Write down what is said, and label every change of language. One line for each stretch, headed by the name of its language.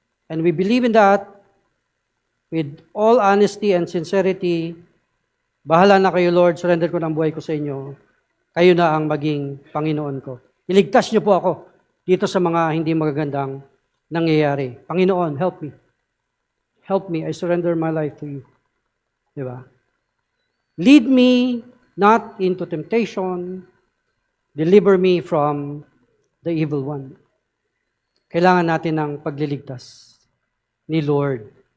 English: And we believe in that with all honesty and sincerity.
Filipino: Bahala na kayo, Lord. Surrender ko ng buhay ko sa inyo. Kayo na ang maging Panginoon ko. Iligtas niyo po ako dito sa mga hindi magagandang nangyayari.
English: Panginoon, help me. Help me. I surrender my life to you.
Filipino: Diba?
English: Lead me not into temptation. Deliver me from the evil one.
Filipino: Kailangan natin ng pagliligtas ni Lord.